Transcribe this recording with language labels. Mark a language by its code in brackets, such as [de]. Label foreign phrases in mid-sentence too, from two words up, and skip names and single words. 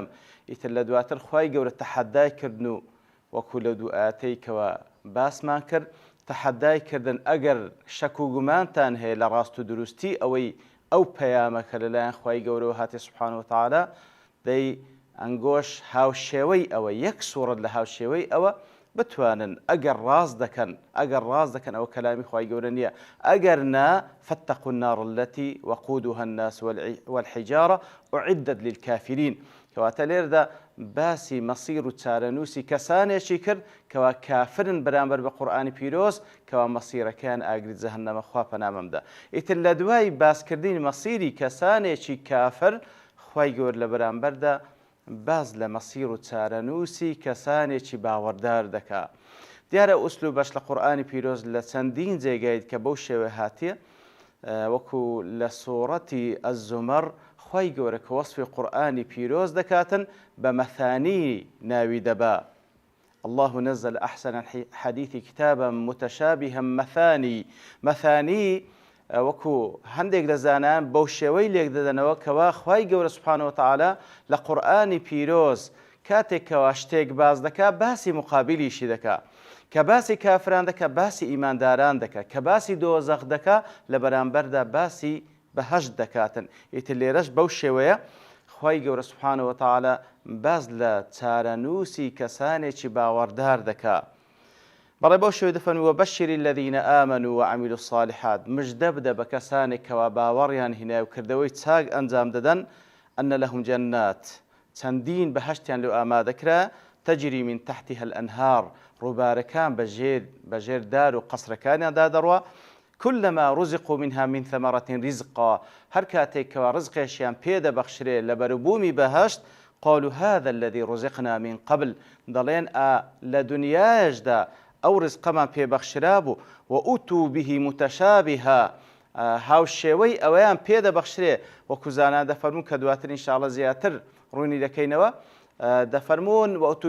[ckb] ئیتر لە دواتر خوای گەورە تەحەدای کردن و وەکو لە دوو ئاەتەی کەوە باسمان کرد تەحەدای کردن ئەگەر شەک و گومانتان هەیە لە ڕاست و دروستی ئەوەی ئەو پەیامەکە لەلایەن خوای گەورەوە هاتی [ar] سوبحانه وتەعالە [ckb] دەی ئەنگۆش هاوشێوەی ئەوە یەک سوورەت لە هاوشێوەی ئەوە بتوانن ئەگەر ڕاست دەکەن ئەوە کەلامی خوای گەورە نییە، ئەگەر نا [ar] فاتقوا النار التي وقودها الناس والحجارة أعدت للكافرين. [ckb] کەواتە لێرەدا باسی مەسیر و چارەنووسی کەسانێکی کرد کەوا کافرن بەرامبەر بە قورئانی پیرۆز کەوا مەسیرەکەیان ئاگری جەهەنەمە خوا پەنامەمدا. ئیتر لە دوای باسکردنی مەسیری کەسانێکی کافر خوای گەورە لە بەرامبەردا باز لە مەسیر و چارەنووسی کەسانێکی باوەڕدار دەکا. دیارە ئوسلوب بەش لە قورئانی پیرۆز لە چەندین جێگایت کە بەو شێوە هاتیە وەکو لە سوورەتی ئەززومەر خوای گەورە کە وەسفی قورئانی پیرۆز دەکاتن بە مەثانی ناوی دەبا. [ar] الله نزل أحسن الحديث كتابا متشابها مثاني [ckb] وەکو هەندێک لە زانان بەو شێوەی لێک دەدەنەوە کەوا خوای گەورە [ar] سوبحانه وتەعالە [ckb] لە قورئانی پیرۆز کاتێکەوە شتێک باز دەکا باسی مقابلیشی دەکا، کە باسی کافران دەکا باسی ئیمانداران دەکا، کە باسی دۆزەخ دەکا لە بەرامبەردا باسی بەهەشت دەکاتن. ئیتر لێرەش بەو شێوەیە خوای گەورە [ar] سوبحانه وتەعالە [ckb] باز لە چارەنووسی کەسانێکی باوەڕدار دەکا. بەڵێ بەو شێوەیە دەفەرمێ [ar] وەبەشر الذین آمنوا وعملوا الصالحات، [ckb] مژدە بدە بە کەسانێک کەوا باوەڕیان هێنایە و کردەوەی چاک ئەنجام دەدەن [ar] ئەن لەهم جەنات [ckb] چەندین بەهەشتیان لێو ئامادەکرا [ar] تەجری من تحتها الأنهار [ckb] ڕووبارەکان بەژێر دار و قەسرەکانیاندا دەڕوا [ar] كلما رزقوا منها من ثمرة رزقا [ckb] هەر کاتێکەوە ڕزقێکیان پێدەبەخشرێ لە بەروبوومی بەهەشت [ar] قالوا هذا الذي رزقنا من قبل، [ckb] دەڵێن لە دنیایشدا ئەو ڕزقەمان پێبەخشرا بوو و [ar] ئوتوا به متشابها [ckb] هاوشێوەی ئەوەیان پێدەبەخشرێ وەکو زانان دەفەرمون کە دواتر ئینشاءڵڵا زیاتر ڕوونی دەکەینەوە دەفەرمون [ar] و ئوتوا